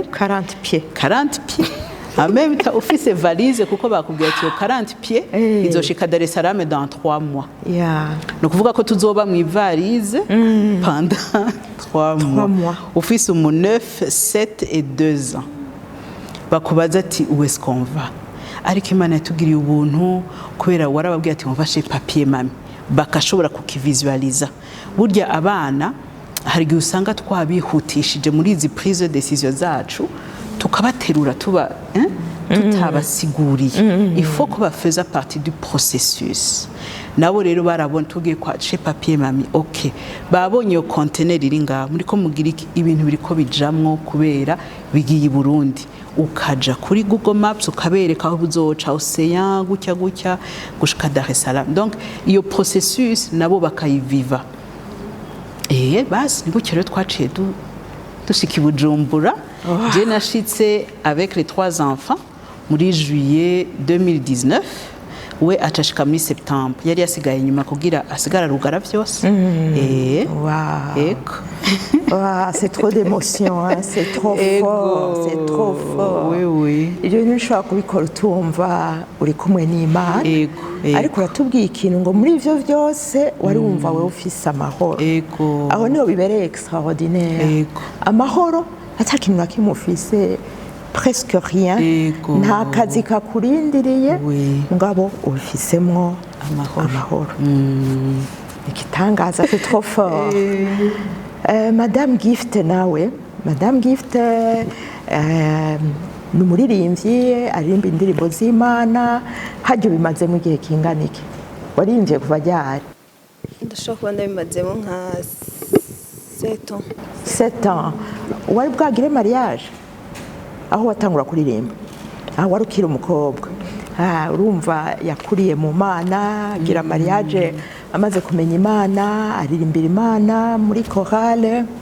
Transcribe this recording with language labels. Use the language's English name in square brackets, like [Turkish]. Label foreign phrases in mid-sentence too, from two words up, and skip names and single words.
[French] 40 pieds [Rundi] amemta ufise valise kuko bakubwiye ati 40 pieds izoshika Dar es Salaam [French] dans 3 mois [Rundi] no kuvuga ko tuzoba mu valise [French] pendant 3 mois [Rundi] ufise 9 7 [French] et 2 ans [Rundi] bakubaza ati [French] où est-ce qu'on [Rundi] va ariko Imana yatugiriye ubuntu kubera warababwiye ati on chez papier mami bakashobora kukivisualiza burya abana hari gihe usanga twabihutishije muri izi [French] prise de décision [Rundi] zacu tukabaterura tuba tutabasiguriye [French] il faut [Rundi] ko bafeza [French] partie du processus [Rundi] nabo rero barabona tugiye kwa chez papier mami okay babonye yo container iri ngaho muri ko mugira ibintu biriko bijamwo kubera bigiye i Burundi ukaja kuri Google Maps ukabereka aho buzoca Ocean gutya gushika Dar es Salaam donc iyo processus nabo bakayiviva basi ni gutyo rero twaciye dushika Bujumbura je nashitse [French] avec les 3 enfants [Rundi] muri juillet 2019 we atashika muri septembre yari yasigaye nyuma kugira asigara rugara byose [French] c'est trop d'émotion hein? C'est trop fort oui [Rundi] ibyo nishobora kubikora utumva uri kumwe n'Imana ariko uratubwiye ikintu ngo muri ivyo byose wari wumva we ufise amahoro aho niho bibereye extraordinaire amahoro atakintu nakimwe ufise [French] presque rien [Rundi] nta kazi kakurindiriye ngabo ufisemwo amahoro ikitangaza [French] c'est trop fort [Rundi] Madame Gift nawe Madame Gift ni umuririmbyi aririmba indirimbo z'Imana hajyo bimazemo igihe kingana iki waririmbye kuva ryari ndashobora kuba ndabimazemo nka [French] 7 ans [Rundi] wari bwagire mariage aho watangura kuririmba aho wari ukiri umukobwa urumva yakuriye mu Mana agira mariage amaze kumenya Imana aririmbira Imana muri chorale